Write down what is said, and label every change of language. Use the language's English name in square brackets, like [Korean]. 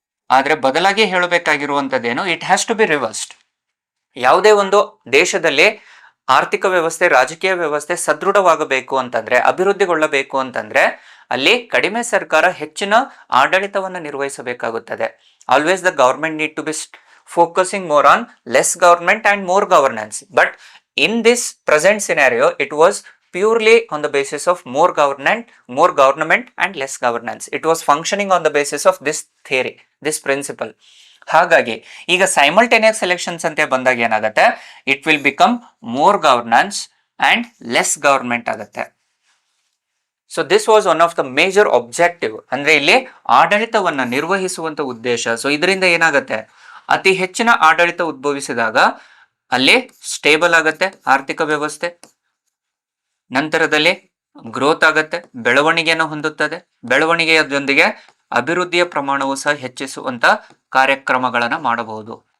[Kannada] ಆದ್ರೆ ಬದಲಾಗಿ ಹೇಳಬೇಕಾಗಿರುವಂತದ್ದೇನು, [English] It has to be reversed. [Kannada] ಯಾವುದೇ ಒಂದು ದೇಶದಲ್ಲಿ ಆರ್ಥಿಕ ವ್ಯವಸ್ಥೆ, ರಾಜಕೀಯ ವ್ಯವಸ್ಥೆ ಸದೃಢವಾಗಬೇಕು ಅಂತಂದ್ರೆ, ಅಭಿವೃದ್ಧಿಗೊಳ್ಳಬೇಕು ಅಂತಂದ್ರೆ ಅಲ್ಲಿ ಕಡಿಮೆ ಸರ್ಕಾರ ಹೆಚ್ಚಿನ ಆಡಳಿತವನ್ನು ನಿರ್ವಹಿಸಬೇಕಾಗುತ್ತದೆ. [English] Always the government need to be focusing more on less government and more governance, but in this present scenario it was purely on the basis of more government and less governance. It was functioning on the basis of this theory, this principle. [Kannada] ಹಾಗಾಗಿ ಈಗ [English] simultaneous elections [Kannada] ಅಂತ ಬಂದಾಗ ಏನಾಗುತ್ತೆ, [English] it will become more governance and less government [Kannada] ಆಗುತ್ತೆ. [English] so this was one of the major objective, [Kannada] ಅಂದ್ರೆ ಇಲ್ಲಿ ಆಡಳಿತವನ್ನ ನಿರ್ವಹಿಸುವಂತ ಉದ್ದೇಶ. So ಇದರಿಂದ ಏನಾಗುತ್ತೆ, ಅತಿ ಹೆಚ್ಚಿನ ಆಡಳಿತ ಉದ್ಭವಿಸಿದಾಗ ಅಲ್ಲಿ ಸ್ಟೇಬಲ್ ಆಗತ್ತೆ ಆರ್ಥಿಕ ವ್ಯವಸ್ಥೆ, ನಂತರದಲ್ಲಿ ಗ್ರೋತ್ ಆಗತ್ತೆ, ಬೆಳವಣಿಗೆಯನ್ನು ಹೊಂದುತ್ತದೆ, ಬೆಳವಣಿಗೆಯೊಂದಿಗೆ ಅಭಿವೃದ್ಧಿಯ ಪ್ರಮಾಣವು ಸಹ ಹೆಚ್ಚಿಸುವಂತ ಕಾರ್ಯಕ್ರಮಗಳನ್ನು ಮಾಡಬಹುದು.